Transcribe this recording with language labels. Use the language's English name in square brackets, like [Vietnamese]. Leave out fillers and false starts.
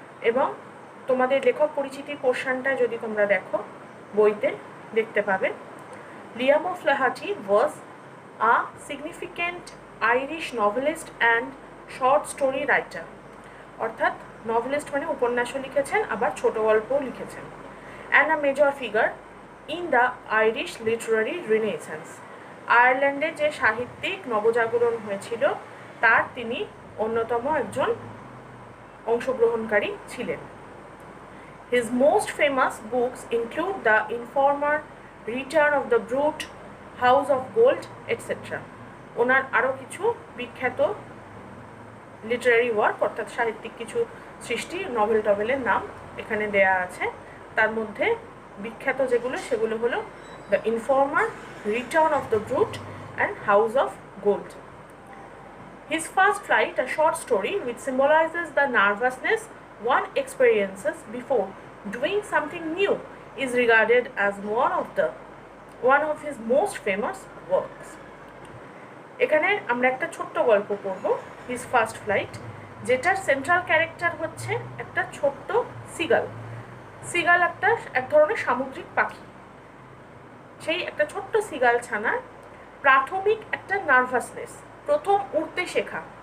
[Bangla] এবং তোমাদের লেখক পরিচিতি পোর্শনটা যদি তোমরা দেখো বইতে দেখতে পাবে, Liam ও'ফ্লাহাটি [English] was a significant Irish novelist and short story writer। [Bangla] অর্থাৎ নভেলিস্ট মানে উপন্যাসও লিখেছেন, আবার ছোট গল্পও লিখেছেন। [English] and a major figure in the Irish literary renaissance। [Bangla] আয়ারল্যান্ডে যে সাহিত্যিক নবজাগরণ হয়েছিল তার তিনি অন্যতম একজন অংশগ্রহণকারী ছিলেন। [English] His most famous books include The Informer, Return of the Brute, House of Gold, etc. [Bangla] ওনার আরও কিছু বিখ্যাত লিটারারি ওয়ার্ক অর্থাৎ সাহিত্যিক কিছু সৃষ্টি, নভেল টভেলের নাম এখানে দেয়া আছে। তার মধ্যে বিখ্যাত যেগুলো সেগুলো হলো the informer, return of the brute and house of gold. [English] His first flight, a short story which symbolizes the nervousness one experiences before doing something new, is regarded as one of his most famous works। [Bangla] এখানে আমরা একটা ছোট্ট গল্প পড়ব, his first flight, যেটার central character হচ্ছে একটা ছোট্ট সিগাল। সিগাল এক ধরনের সামুদ্রিক পাখি। সেই একটা ছোট্ট সিগাল ছানার প্রাথমিক একটা নার্ভাসনেস, প্রথম উড়তে শেখা।